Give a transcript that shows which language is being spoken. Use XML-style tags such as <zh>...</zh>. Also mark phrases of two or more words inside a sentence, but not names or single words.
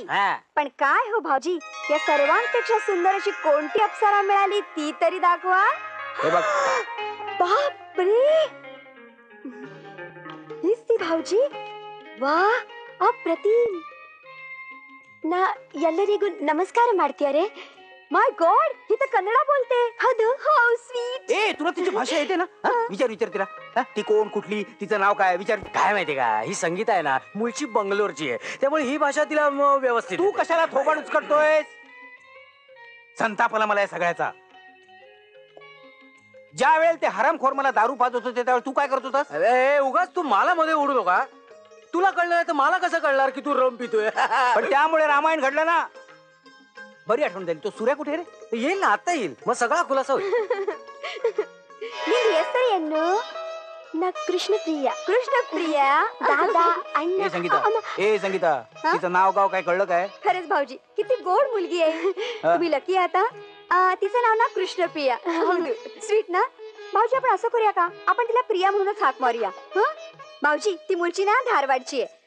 <mr>पण काय हो भाऊजी, या सर्वांपेक्षा सुंदर अशी कोणती अप्सरा मिळाली ती तरी दाखवा. हे बघ. बापरे, हीच ती भाऊजी? वा, अप्रतिम. ना</mr> <kn>ಎಲ್ಲರಿಗೂ ನಮಸ್ಕಾರ ಮಾಡ್ತೀಯಾರೆ.</kn> <en>My God,</en> <mr>ही तर कन्नडा बोलते. हदू,</mr> <en>how sweet.</en> <mr>ए, तुला तिची भाषा येते ना? विचार तिला. ती कोण, कुठली, तिचं नाव काय विचार. काय माहितीये का, ही संगीता आहे ना, मूळची बंगलोरची आहे, त्यामुळे ही भाषा तिला व्यवस्थित. तू कशाला थोबाड उचकटतोय? संताप आला मला या सगळ्याचा. ज्या वेळेला ते हरामखोर मला दारू पाजत होते त्यावेळेला तू काय करत होतास? अरे उगाच तू मला मध्ये उडू नका. तुला कळलं तर मला कसं कळणार की तू रम पितोय? पण त्यामुळे रामायण घडलं ना. बरी आठवण झाली. तो सूर्या कुठे रे? येईल ना, आता येईल, मग सगळा खुलासा होईल.</mr> <kn>ನಿನ್ನ ಹೆಸರೇನು?</kn> <mr>ना कृष्णप्रिया. कृष्णप्रिया दादा अण्णा. ए संगीता, तिचं नाव गाव काय कळलं काय? खरंच भाऊजी, किती गोड मुलगी आहे. तुम्ही लकी आता. तिचं नाव ना कृष्णप्रिया. स्वीट ना भाऊजी. आपण असं करूया का, आपण तिला प्रिया म्हणूनच हाक मारूया. भाऊजी, ती मुलची ना धारवाडची आहे.</mr>